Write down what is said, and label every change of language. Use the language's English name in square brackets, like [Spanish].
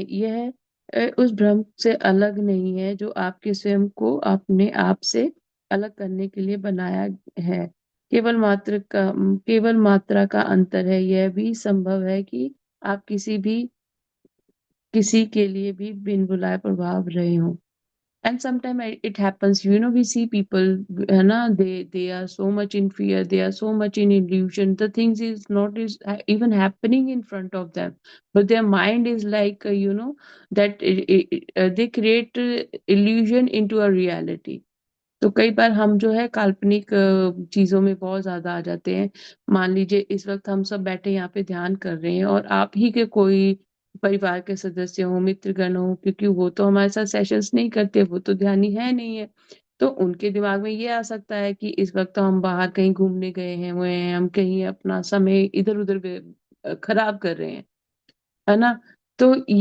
[Hindi] यह उस भ्रम से अलग नहीं है जो आपके स्वयं को अपने आप से अलग करने के लिए बनाया है। केवल मात्रा का अंतर है। यह भी संभव है कि आप किसी के लिए भी बिन बुलाए प्रभाव रहे हों। [English] And sometimes it happens, we see people, na, they are so much in fear, they are so much in illusion. The things is not is even happening in front of them, but their mind is like, that they create illusion into a reality. [Hindi] तो कई बार हम जो है काल्पनिक चीजों में बहुत ज्यादा आ जाते हैं। मान लीजिए इस वक्त हम सब बैठे यहाँ पे ध्यान कर रहे हैं और आप ही के कोई परिवार के सदस्य हो, मित्रगण हो, क्योंकि वो तो हमारे साथ सेशंस नहीं करते, वो तो ध्यानी है नहीं है। तो उनके दिमाग में ये आ सकता है कि इस वक्त तो हम बाहर कहीं घूमने गए हैं, हुए हैं, हम कहीं अपना समय इधर उधर खराब कर रहे हैं, है ना। तो